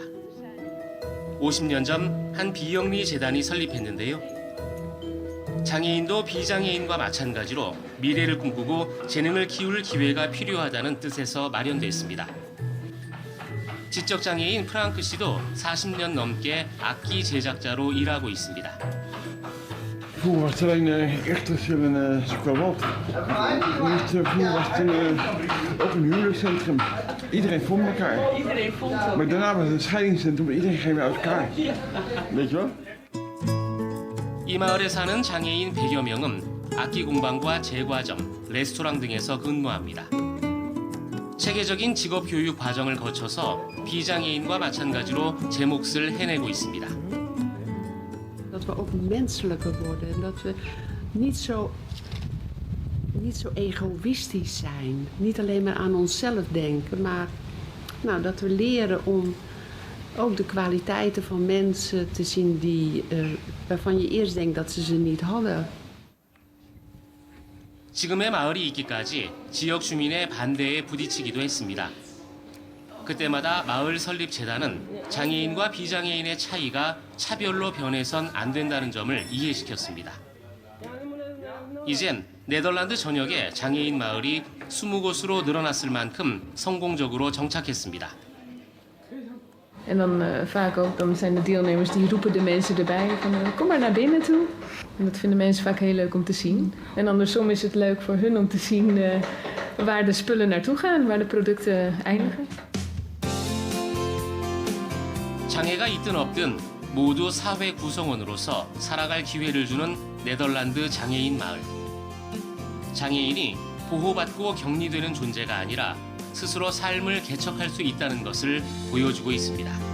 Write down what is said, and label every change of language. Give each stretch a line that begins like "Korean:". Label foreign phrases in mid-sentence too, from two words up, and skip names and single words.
Korean: 50년 전 한 비영리 재단이 설립했는데요. 장애인도 비장애인과 마찬가지로 미래를 꿈꾸고 재능을 키울 기회가 필요하다는 뜻에서 마련됐습니다. 지적장애인 프랑크 씨도 40년 넘게 악기 제작자로 일하고 있습니다.
Dutch: Vroeger was het alleen echt als je een squawat. Vroeger was het ook een huwelijkscentrum. Iedereen vond elkaar. Maar daarna was het een scheidingscentrum. Iedereen ging uit elkaar. Weet je wel?
Korean: 이 마을에 사는 장애인 100여 명은 악기 공방과 제과점, 레스토랑 등에서 근무합니다. 체계적인 직업 교육 과정을 거쳐서 비장애인과 마찬가지로 제 몫을 해내고 있습니다.
Dutch: Dat we ook menselijker worden en dat we niet zo egoïstisch zijn. Niet alleen maar aan onszelf denken, maar dat we leren om ook de kwaliteiten van mensen te zien waarvan je eerst denkt dat ze ze niet hadden.
Korean: 지금의 마을이 있기까지 지역 주민의 반대에 부딪히기도 했습니다. 그때마다 마을 설립 재단은 장애인과 비장애인의 차이가 차별로 변해선 안 된다는 점을 이해시켰습니다. 이젠 네덜란드 전역에 장애인 마을이 20곳으로 늘어났을 만큼 성공적으로 정착했습니다.
Dutch: En dan vaak ook dan zijn de deelnemers die roepen de mensen erbij van kom maar naar binnen toe. En dat vinden mensen vaak heel leuk om te zien. En andersom is het leuk voor hun om te zien waar de spullen naartoe gaan, waar de producten eindigen.
Korean: 장애가 있든 없든 모두 사회 구성원으로서 살아갈 기회를 주는 네덜란드 장애인 마을. 장애인이 보호받고 격리되는 존재가 아니라 스스로 삶을 개척할 수 있다는 것을 보여주고 있습니다.